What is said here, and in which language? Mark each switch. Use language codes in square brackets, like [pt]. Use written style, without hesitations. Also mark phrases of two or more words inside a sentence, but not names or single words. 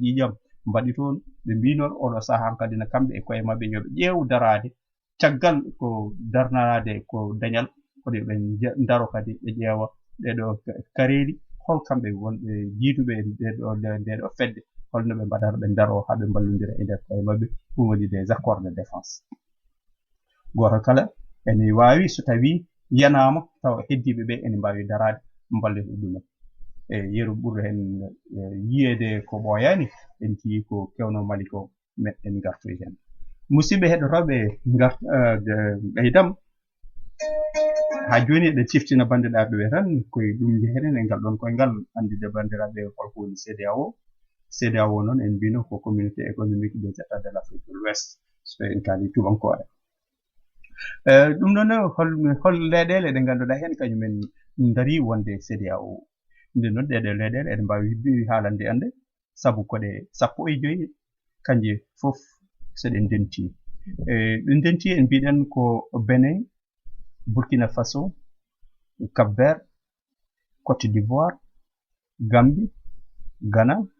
[ff] ƴiƴam mbaɗi toon ɓe mbi noon oɗo saaha kadi no kamɓe e koye mabɓe yoɓe ƴeew darade caggal ko darnade ko dañal koɗo ɓe daro kadi ɓe ƴeewa ɗeɗo kareji hol kamɓe wonɓe jiiduɓe ndeɗo fedde holno ɓe mbaɗata ɓe daro haɓe ballodira e nder koye mabɓe ɗum woni [fr] des accords de défense [ff] goto kala ene wawi so tawi yanama tawa heddiɓe ɓe ene mbawi darade ballita ɗumen e yeru ɓurɗo hen yiyede ko ɓooyani en jii ko kewno Mali ko meɗen gartoy hen musidɓe heɗotoɓe ɓeydam ha joni eɗen ciftina bandiraɓe ɓe tan koye ɗum jeheten e ngal ɗon koyngal andinde bandiraɓe holko woni CEDEAO noon en mbino ko [fr] communauté économique des états de l'Afrique de l'Ouest [ff] so en kaali tubankore ɗum ɗon hol leyɗele ɗe ganduɗa hen kañumen daari wonde CEDEAO nden noon ɗeɗe leyɗele eɗen mbawi haalande ande saabu koɗe 15 kanje fof seɗen denti ɗe denti en mbiɗen ko Benin Burkina Faso Cap-Vert Côte d'Ivoire Gambie Ghana